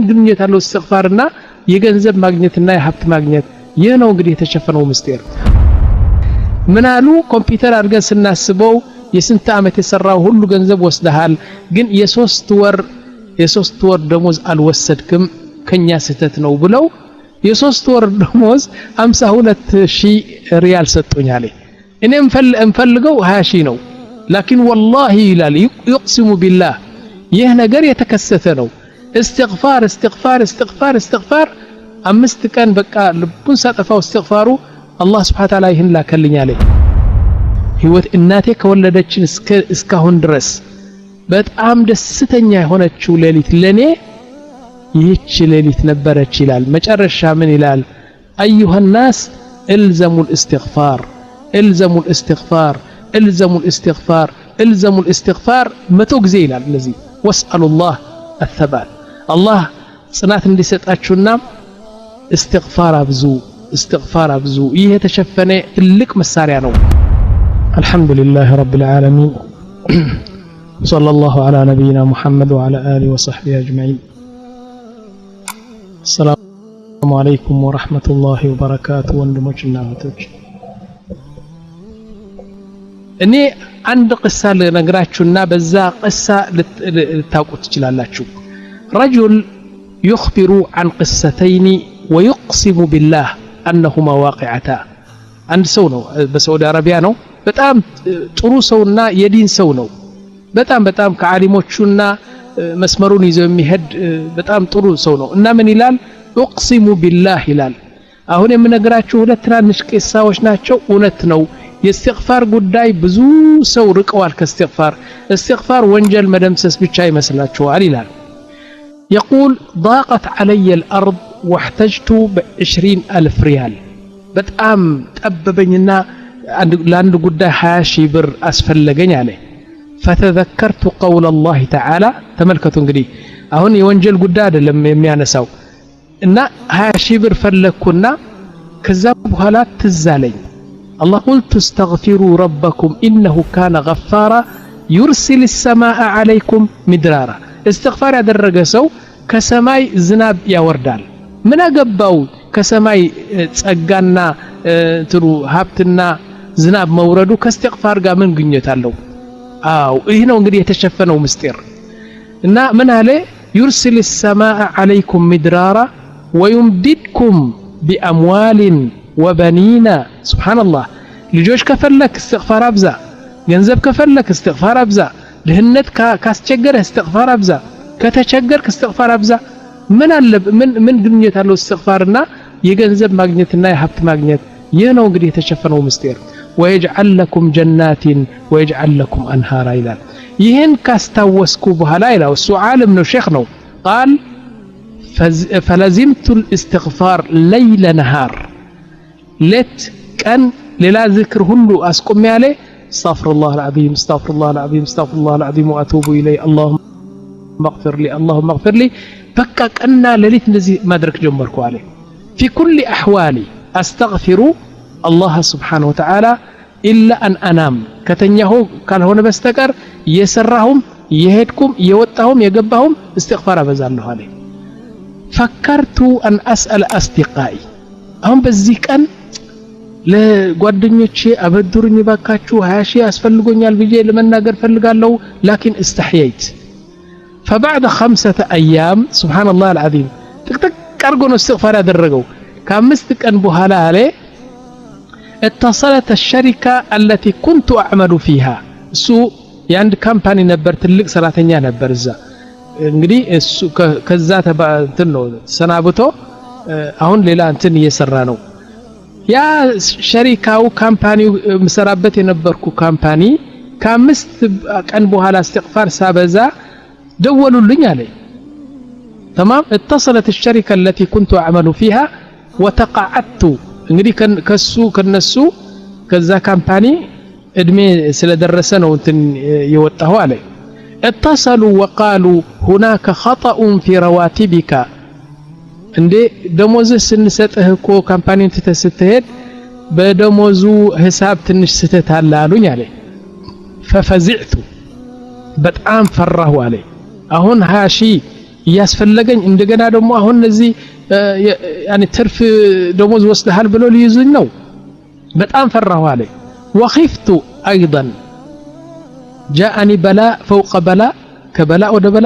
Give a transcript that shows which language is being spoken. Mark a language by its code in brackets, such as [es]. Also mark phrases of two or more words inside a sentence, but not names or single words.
[am] ግንኙነት አለው እስትግፋርና የገንዘብ ማግኘትና የሀብት ማግኘት ይህ ነው እንግዲህ የተሸፈነው ምስጢር ምን አሉ ኮምፒውተር አድርገን ስናስበው የስንት ዓመት የሰራው ሁሉ ገንዘብ ወስደሃል ግን የሶስት ወር ደሞዝ አልወሰድክም ከኛ ስህተት ነው ብለው የሶስት ወር ደሞዝ 52000 ሪያል ሰጡኛል እኔም እንፈልገው 20000 ነው ላኪን والله ይላል [ar] يقسم بالله [am] ይህ ነገር የተከሰተ ነው استغفار አምስት ቀን በቃ ልቡን ሳጠፋው استغفارው አላህ [ar] سبحانه وتعالى [am] ይህን ላከልኛል ህይወት እናቴ ከወለደችን እስካሁን ድረስ በጣም ደስተኛ የሆነችው ሌሊት ለኔ ይህች ሌሊት ነበረች ይላል መጨረሻ ምን ይላል [ar] ايها الناس الزموا الاستغفار [am] መቶ ጊዜ ይላል ለዚህ [ar] واسالوا الله الثبات الله [am] ጽናት እንዲሰጣችሁና [ar] استغفار ابزو [am] ይሄ ተሸፈነ ትልቅ መሳሪያ ነው [ar] الحمد لله رب العالمين صلى الله على نبينا محمد وعلى اله وصحبه اجمعين السلام عليكم ورحمة الله وبركاته [am] ወንድሞችና እህቶች እኔ አንድ ቅሳ ልነግራችሁና በዛ ቅሳ ልታውቁት ትችላላችሁ [ar] رجل يخبر عن قصتين ويقسم بالله أنهما واقعتا [am] አንድ ሰው ነው በሳዑዲ አረቢያ ነው በጣም ጥሩ ሰውና የዲን ሰው ነው በጣም ከዓሊሞቹና መስመሩን ይዘው የሚሄድ በጣም ጥሩ ሰው ነው እና ምን ይላል [ar] اقسم بالله [am] ይላል አሁን የምነግራችሁ ሁለት ትናንሽ ቂሳዎች ናቸው እውነት ነው የእስትግፋር ጉዳይ ብዙ ሰው ርቀዋል ከእስትግፋር ወንጀል መደምሰስ ብቻ ይመስላችኋል ይላል [ar] يقول ضاقت علي الأرض واحتجت ب20000 ريال [am] በጣም ጠበበኝና ለአንድ ጉዳይ 20000 ብር አስፈለገኝ አለ [ar] فتذكرت قول الله تعالى [am] ተመልከቱ እንግዲህ አሁን የወንጀል ጉዳይ አይደለም የሚያነሳው እና 20000 ብር ፈለኩና ከዛ በኋላ [ar] ትዛለኝ الله قلت استغفروا ربكم إنه كان غفارا يرسل السماء عليكم مدرارا استغفار [am] ያደረገ ሰው ከሰማይ ዝናብ ያወርዳል ምን አገባው ከሰማይ ጸጋና ትሩ ሀብትና ዝናብ መውረዱ ከእስትግፋር ጋር ምን ግንኙነት አለው ይህ ነው እንግዲህ የተሸፈነው ምስጢር እና ምን አለ [ar] يرسل السماء عليكم مدرارا ويمددكم بأموال وبنين سبحان الله [am] ልጆች ከፈለክ استغفار አብዛ ገንዘብ ከፈለክ استغفار አብዛ ድህነት ካስቸገረ استغفار አብዛ ከተቸገርክ استغفار አብዛ ምን ግንኙነት አለው استغفارና የገንዘብ ማግኘትና የሀብት ማግኘት ይህ ነው እንግዲህ የተሸፈነው ምስጢር [ar] ويجعل لكم جنات ويجعل لكم أنهارا [am] ይላል ይህን ካስታወስኩ በኋላ ይላል እሱ ዓለም ነው ሼክ ነው قال [ar] فلزمت الاستغفار ليل نهار ليت كان ሌላ ذكر [am] ሁሉ አስቆም ያለ [ar] استغفر الله العظيم واتوب اليه اللهم اغفر لي [am] በቃ ቀና ሌሊት እንደዚህ ማድረግ ጀመርኩ አለ [ar] في كل احوالي استغفر الله سبحانه وتعالى الا ان انام [am] ከተኛሁ ካልሆነ በስተቀር የሰራሁም የሄድኩም የወጣሁም የገባሁም [ar] استغفار [am] አበዛለሁ አለ [ar] فكرت ان اسال اصدقائي [am] አሁን በዚህ ቀን ለጓደኞቼ አበድሩኝ ባካችሁ 20000 ያስፈልጎኛል ብዬ ለመናገር ፈልጋለሁ [ar] لكن استحييت فبعد 5 ايام سبحان الله العظيم [am] ጥቅጥቅ አርጎ ነው استغفار ያደረገው ከ5 ቀን በኋላ አለ [ar] اتصلت الشركه التي كنت اعمل فيها [am] እሱ የአንድ ካምፓኒ ነበር ትልቅ ሰራተኛ ነበር እዛ እንግዲህ እሱ ከዛ እንትን ነው ሰናብቶ አሁን ሌላ እንትን እየሰራ ነው ያ ሸሪካው ካምፓኒው መሰራበት የነበርኩ ካምፓኒ ከ5 ቀን በኋላ استغفار ሳበዛ ደወሉልኝ አለ [ar] تمام اتصلت الشركه التي كنت اعمل فيها وتقاعدت [am] እንግዲህ ከነሱ ከዛ ካምፓኒ እድሜ ስለደረሰ ነው እንትን የወጣው አለ [ar] اتصلوا وقالوا هناك خطأ في رواتبك [am] እንዴ ደሞዝ ስንሰጥህ እኮ ካምፓኒን ተተስተሄድ በደሞዙ ሂሳብ ትንሽ ስተት አለ አሉኝ አለ ففزعت በጣም ፈራሁ አለ አሁን 20 ሺህ ያስፈልገኝ እንደገና ደግሞ አሁን እዚህ يعني ትርፍ ደሞዝ ወስደሃል ብሎ ሊይዙኝ ነው በጣም ፈራሁ አለ [ar] وخفت ايضا جاءني بلاء فوق بلاء كبلاء [am] ወደ በላእ